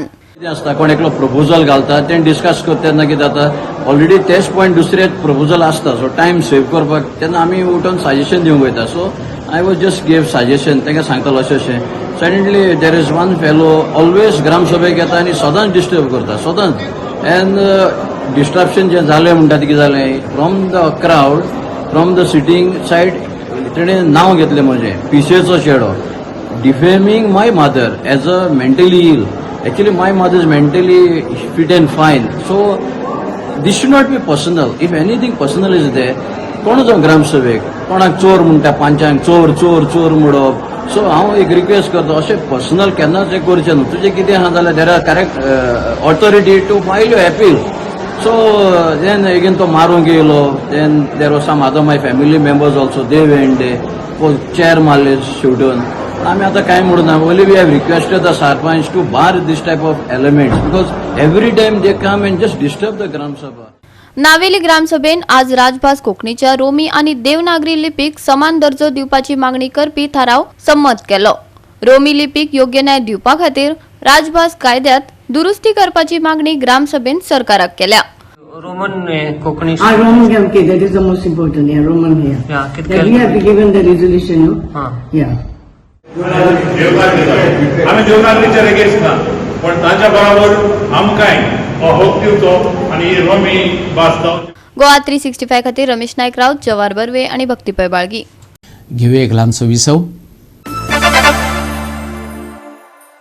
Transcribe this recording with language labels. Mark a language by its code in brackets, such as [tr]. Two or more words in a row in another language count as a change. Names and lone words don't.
[kok] कितें आसता कोण एकलो प्रपोजल घालता तें डिस्कस करता तेन्ना कितें जाता ऑलरेडी तेच पॉयंट दुसरे प्रपोजल आसता [en] so time save [kok] करपाक तेन्ना आमी उठून सजेशन दिवंक वयता [en] so I was just give suggestion [kok] तांकां सांगतालो अशें अशें [en] suddenly there is one fellow always [kok] ग्रामसभेक येता आनी सदांच डिस्टर्ब करता सदांच [en] and disruption [kok] जें जालें म्हणटा तें कितें जालें [en] from the crowd from the sitting side [kok] तेणें नांव घेतलें म्हजें पिशेचो चेडो [en] defaming my mother as a mentally ill. Actually, my mother is mentally fit and fine. So, this should not be personal. If anything personal is there, [kok] कोण जो ग्रामसभेक कोणाक चोर म्हणटा पांचांक चोर चोर चोर म्हणप सो हांव एक रिक्वेस्ट करता अशें पर्सनल केन्नाच हें करचें न्हू तुजें कितें आहा जाल्यार [en] there are correct authority to file your appeal so then again [kok] तो मारूंक येयलो [en] then there was some other my family members also they went they [kok] चेअर मारले शेवटून [mr] आम्ही आता काय म्हणू ना [en] only we have requested the sarpanch to bar this type of elements because every time they come and just disturb the Gram Sabha. [kok] नावेली ग्रामसभेन आज राजभास कोंकणीच्या रोमी आनी देवनागरी लिपीक समान दर्जो दिवपाची मागणी करपी थाराव संमत केलो. रोमी लिपीक योग्य न्याय दिवपा खातीर राजभास कायद्यात दुरुस्ती करपाची मागणी ग्रामसभेन सरकाराक केल्या. [en] Roman Konkani. Roman okay, that is the most important. Yeah, Roman here. Yeah, that we have given the resolution. No? Yeah. [kok] आम्ही देवनागरीच्या रेगेस ना पण ताच्या बरोबर आमकांय हक दिवचो आनी रोमी भास गोवा 365 खातीर रमेश नायक राऊत, जवाहर बर्वे आनी भक्तीपय बाळगी. घेऊया एक ल्हानसो विसव.